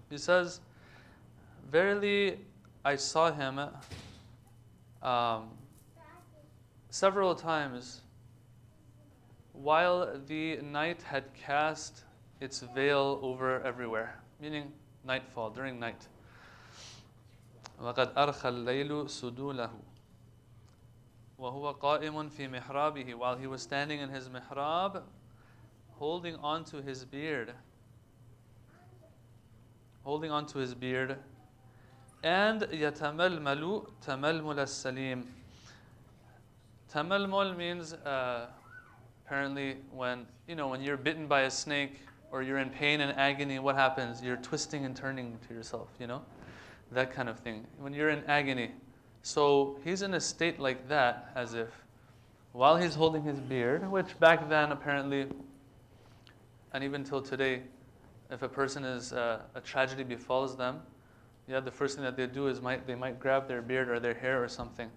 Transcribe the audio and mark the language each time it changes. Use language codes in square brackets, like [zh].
[en] He says, verily I saw him several times while the night had cast its veil over everywhere, meaning nightfall, during night. [ar] وَقَدْ أَرْخَى اللَّيْلُ سُدُولَهُ وَهُوَ قَائِمٌ فِي مِحْرَابِهِ, [en] while he was standing in his mihrab, holding on to his beard. Holding on to his beard. [ar] And يَتَمَلْمَلُ تَمَلْمُلَ السَّلِيمِ. [en] Tamalmul means apparently when you're bitten by a snake or you're in pain and agony, what happens? You're twisting and turning to yourself, that kind of thing. When you're in agony. So he's in a state like that, as if, while he's holding his beard, which back then apparently, and even till today, if a person is, a tragedy befalls them, the first thing that they do is they might grab their beard or their hair or something.